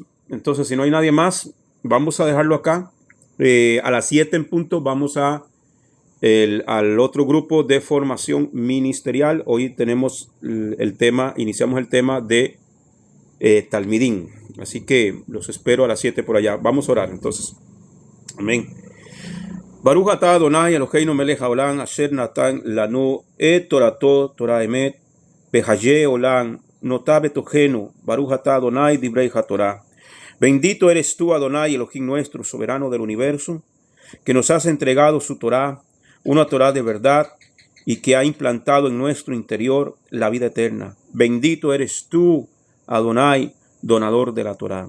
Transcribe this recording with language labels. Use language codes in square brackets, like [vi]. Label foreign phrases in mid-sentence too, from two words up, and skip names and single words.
[es] Entonces, si no hay nadie más, vamos a dejarlo acá. A las 7 en punto vamos al otro grupo de formación ministerial. Hoy tenemos iniciamos el tema de Talmidín. Así que los espero a las 7 por allá. Vamos a orar entonces. Amén. [he] ברוך אתה אדוני אלוהינו מלך העולם אשר נתן לנו את תורתו תורת אמת וחיי עולם נטע בתוכנו ברוך אתה אדוני דברי התורה. [es] Bendito eres tú, Adonai, Elohim nuestro, soberano del universo, que nos has entregado su Torah, una Torah de verdad, y que ha implantado en nuestro interior la vida eterna. Bendito eres tú, Adonai, donador de la Torah.